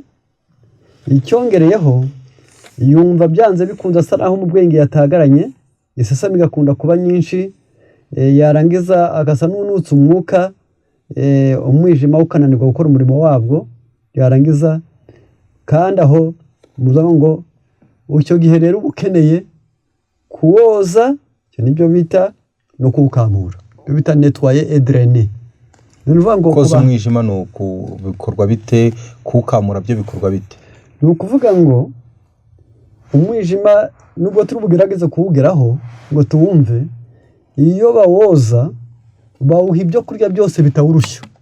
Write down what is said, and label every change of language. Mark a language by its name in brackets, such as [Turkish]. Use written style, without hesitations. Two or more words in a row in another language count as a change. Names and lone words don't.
[Kinyarwanda] Icyongereyeho yumva byanze bikunze asa naho mu bwenge yatagaranye, isesemi igakunda kuba nyinshi, yarangiza agasa n'unutse umwuka, umwijima ukananirwa gukora umurimo wabwo, yarangiza kandi aho muzaho ngo icyo gihe rero ukeneye kuwoza, icyo nibyo bita no kuwukamura, ibyo bita [French] nettoyer et drainer. [Kinyarwanda] Koza umwijima ni bikorwa bite? Kuwukamura byo bikorwa bite? Ni ukuvuga ngo umwijima nubwo turi bugerageze kuwugeraho ngo tuwumve, iyo bawoza bawuha ibyo kurya byose bitawurushya.